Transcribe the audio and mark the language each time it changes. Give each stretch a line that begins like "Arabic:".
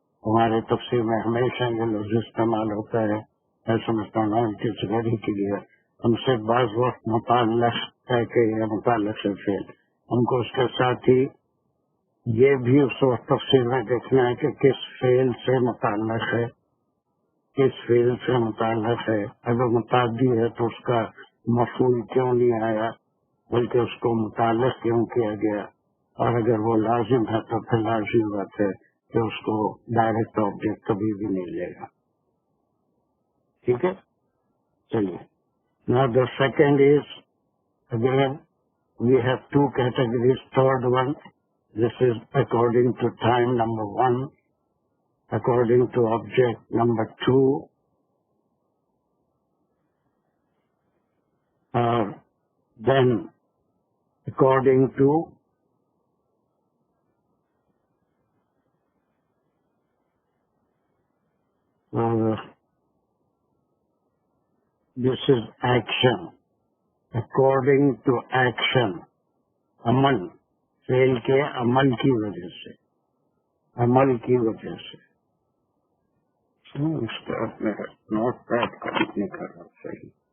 Urdu: ہمارے تفسیر میں ہمیشہ یہ لفظ استعمال ہوتا ہے. میں سمجھتا ہوں کہ ضروری کے لیے ہم سے بعض وقت متعلق ہے کہ یہ متعلق فعل، ہم کو اس کے ساتھ ہی یہ بھی اس وقت تفصیل میں دیکھنا ہے کہ کس فعل سے متعلق ہے، کس فعل سے متعلق ہے. اگر متعدی ہے تو اس کا مفعول کیوں نہیں آیا بلکہ اس کو متعلق کیوں کیا گیا، اور اگر وہ لازم ہے تو پھر لازم بات ہے کہ اس کو ڈائریکٹ آبجیکٹ کبھی بھی نہیں لے گا. ٹھیک ہے، چلیے.
English: Now the second is, again, we have two categories. Third one, this is according to time, number 1, according to object, number 2, then according to this is action.
Urdu: According to action, عمل، فعل کے عمل کی وجہ سے، عمل کی وجہ سے. اس کا میں نوٹ پیڈ نہیں کر رہا صحیح.